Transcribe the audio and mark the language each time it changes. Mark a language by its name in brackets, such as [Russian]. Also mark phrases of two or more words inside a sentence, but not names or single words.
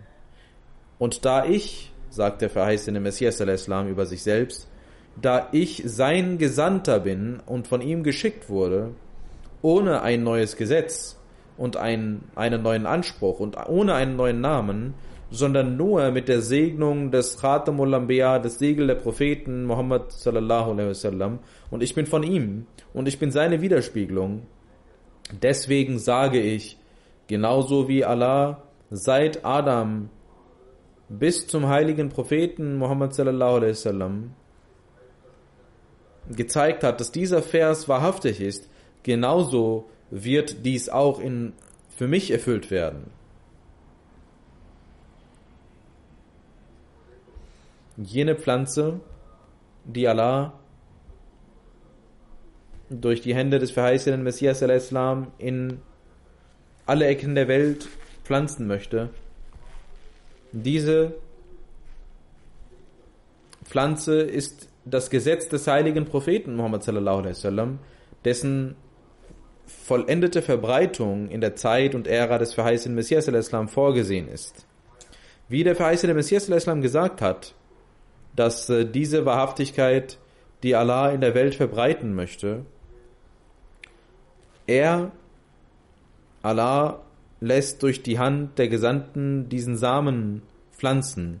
[German] Und da ich, sagt der verheißene Messias al-Islam über sich selbst, da ich sein Gesandter bin und von ihm geschickt wurde, ohne ein neues Gesetz und einen neuen Anspruch und ohne einen neuen Namen, sondern nur mit der Segnung des [Arabic] خاتم الأنبياء, [German] des Siegel der Propheten Muhammad [Arabic] صلى الله عليه وسلم, [German] und ich bin von ihm und ich bin seine Widerspiegelung. Deswegen sage ich, genauso wie Allah seit Adam bis zum heiligen Propheten Muhammad [Arabic] صلى الله عليه وسلم [German] gezeigt hat, dass dieser Vers wahrhaftig ist, genauso wird dies auch für mich erfüllt werden. Jene Pflanze, die Allah durch die Hände des verheißenen Messias al-Islam in alle Ecken der Welt pflanzen möchte, diese Pflanze ist das Gesetz des heiligen Propheten Muhammad [Arabic] صلى الله عليه وسلم, [German] dessen vollendete Verbreitung in der Zeit und Ära des verheißenen Messias al-Islam vorgesehen ist. Wie der verheißene Messias al-Islam gesagt hat, dass diese Wahrhaftigkeit, die Allah in der Welt verbreiten möchte, Allah lässt durch die Hand der Gesandten diesen Samen pflanzen.